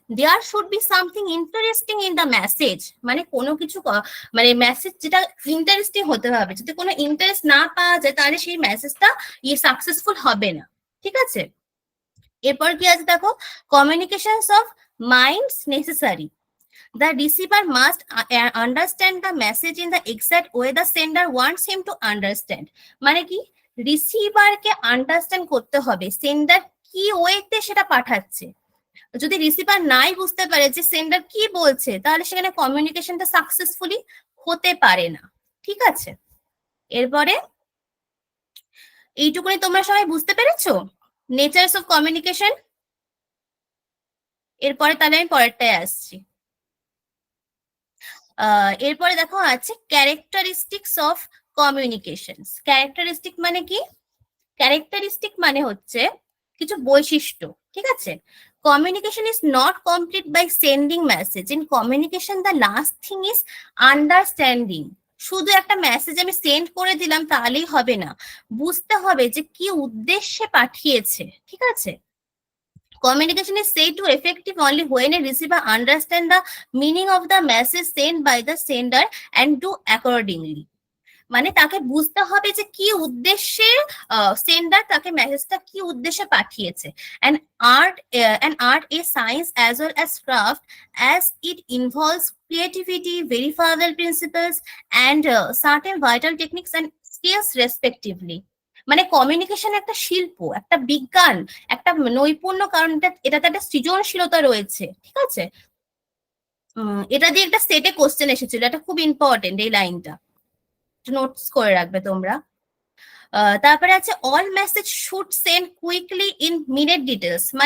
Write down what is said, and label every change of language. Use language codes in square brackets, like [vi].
[en] There should be something interesting in the message. [bn] মানে কোনো কিছু মানে মেসেজ যেটা ইন্টারেস্টিং হতে হবে। যদি কোনো ইন্টারেস্ট না পাওয়া যায় তাহলে সেই মেসেজটা সাকসেসফুল হবে না। ঠিক আছে, এরপর কি আছে দেখো, [en] Communications of minds necessary. The receiver must understand the message in the exact way the sender wants him to understand. [bn] মানে কি? রিসিভারকে আন্ডারস্ট্যান্ড করতে হবে সেন্ডার কি ওয়েতে সেটা পাঠাচ্ছে। যদি রিসিভার নাই বুঝতে পারে যে সেন্ডার কি বলছে, তাহলে সেখানে কমিউনিকেশনটা সাকসেসফুলি হতে পারে না। ঠিক আছে, এরপরে এইটুকুনি তোমরা সবাই বুঝতে পেরেছো [en] Natures of communication. [bn] এরপরে তাহলে আমি পরেরটায় আসছি। এরপরে দেখো আছে [en] Characteristics of communications. [bn] ক্যারেক্টারিস্টিক মানে কি? ক্যারেক্টারিস্টিক মানে হচ্ছে কিছু বৈশিষ্ট্য। ঠিক আছে, [en] Communication is not complete by sending message. In communication the last thing is understanding. [bn] শুধু একটা মেসেজ আমি সেন্ড করে দিলাম তাহলেই হবে না, বুঝতে হবে যে কি উদ্দেশ্যে পাঠিয়েছে। ঠিক আছে, [en] communication is said to effective only when a receiver understands the meaning of the message sent by the sender and do accordingly. [bn] মানে তাকে বুঝতে হবে যে কি উদ্দেশ্যে সেন্ডার তাকে মেসেজটা কি উদ্দেশ্যে পাঠিয়েছে। [en] an art is science as well as craft, as it involves creativity, verifiable principles, and certain vital techniques and skills respectively. [bn] মানে কমিউনিকেশন একটা শিল্প, একটা বিজ্ঞান, একটা নৈপুণ্য, কারণ এটাতে একটা সৃজনশীলতা রয়েছে। ঠিক আছে, এটা দিয়ে একটা সেটে কোশ্চেন এসেছিল, এটা খুব ইম্পর্টেন্ট এই লাইনটা, নোটস করে রাখবে তোমরা। তারপরে আছে [en] All message should send quickly in minute details.